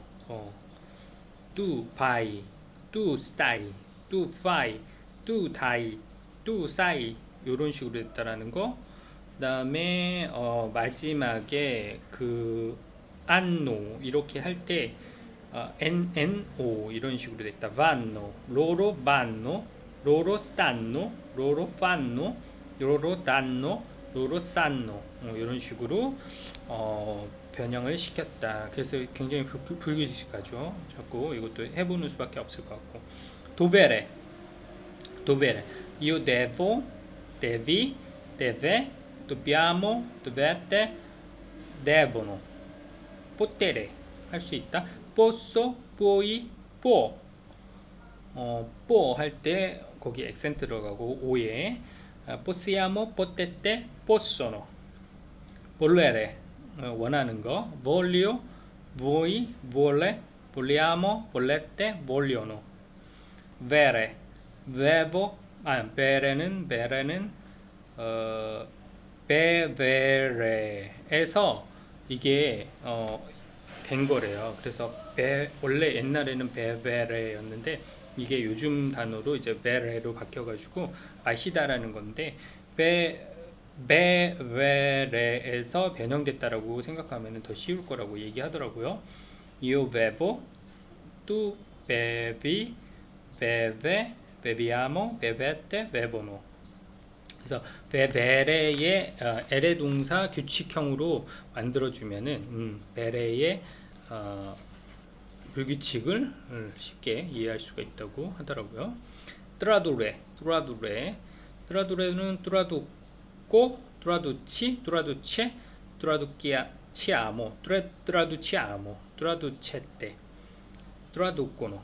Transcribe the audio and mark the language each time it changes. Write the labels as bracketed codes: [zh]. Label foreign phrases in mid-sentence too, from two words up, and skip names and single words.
[it] tu vai tu stai tu fai tu dai tu sai [ko] 요런 식으로 됐다라는 거. 그 다음에 마지막에 그 안노 이렇게 할 때 NO 이런 식으로 됐다. [it] vanno loro vanno loro stanno loro fanno loro danno loro sanno [ko] 이런 식으로 변형을 시켰다. 그래서 굉장히 불규칙하죠. 자꾸 이것도 해보는 수밖에 없을 것 같고. [it] 도베레 io devo devi deve dobbiamo dovete devono potere [ko] 할 수 있다. [it] posso puoi può può [ko] 할 때 거기 액센트 들어가고 오에 [it] possiamo potete possono volere [ko] 원하는 거 [it] voglio voi vuole vogliamo volete vogliono vere vevo [ko] 베레는 베베레에서 이게 된 거래요. 그래서 원래 옛날에는 베베레였는데 이게 요즘 단어로 이제 베레로 바뀌어가지고 마시다라는 건데 베베레에서 변형됐다라고 생각하면 더 쉬울 거라고 얘기하더라고요. [it] Io bevo, tu bevi, beve, beviamo, bevete, bevono. [ko] 그래서 베레의 에레 동사 규칙형으로 만들어주면은 베레의 불규칙을 쉽게 이해할 수가 있다고 하더라고요. [it] 트라두레는 traduco, traduci, traduce, traduciamo, traducete, traducono.